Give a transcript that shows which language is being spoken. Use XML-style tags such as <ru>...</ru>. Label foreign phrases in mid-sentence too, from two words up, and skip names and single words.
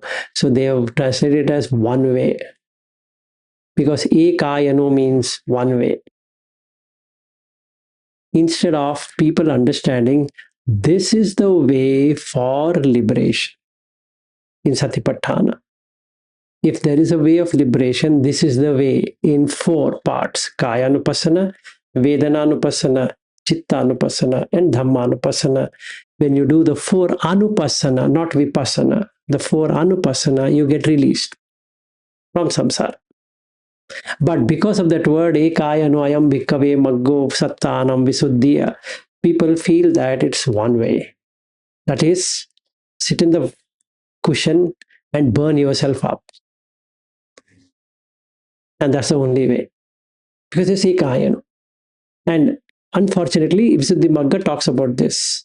<en>So they have translated it as one way. Because Ekayano means one way. Instead of people understanding this is the way for liberation in Satipatthana. If there is a way of liberation, this is the way in four parts:</en> <pi>Kaya Anupassana, Vedana Anupassana, Chitta Anupassana, and Dhamma Anupassana.</pi> <en>When you do the four Anupassana, not Vipassana, the four Anupassana, you get released from samsara. But because of that word,</en> <pi>Ekaya no ayam bhikkave maggo sattanam visuddhiya,</pi> <en>people feel that it's one way. That is, sit in the cushion and burn yourself up. And that's the only way. Because it's</en> <pi>Ekaya no.</pi> <en>And unfortunately, Visuddhi Magga talks about this.</en>